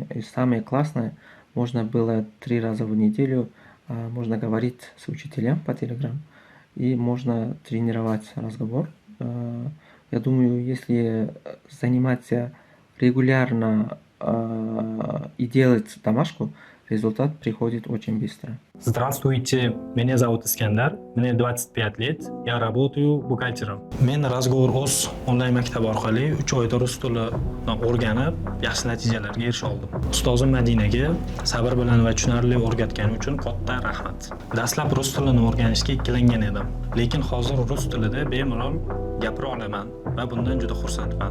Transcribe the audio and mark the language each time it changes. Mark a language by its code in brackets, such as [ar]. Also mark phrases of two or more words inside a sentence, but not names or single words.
[ru] И самое классное, можно было 3 раза в неделю можно говорить с учителем по Telegram, и можно тренировать разговор. Я думаю, если заниматься регулярно и делать домашку, результат приходит очень быстро. Здравствуйте, меня зовут Искандар, мне 25 лет, я работаю бухгалтером. [uz] Men Razgovor Uz onlayn maktabi orqali 3 oyda rus tilini o'rganib, yaxshi natijalarga erisha oldim. Ustozim Madinaga sabr bilan va tushunarli o'rgatgani uchun katta rahmat. Dastlab rus tilini o'rganishga ikkilangan edim, lekin hozir rus tilida bemalol gapira olaman va bundan juda xursandman.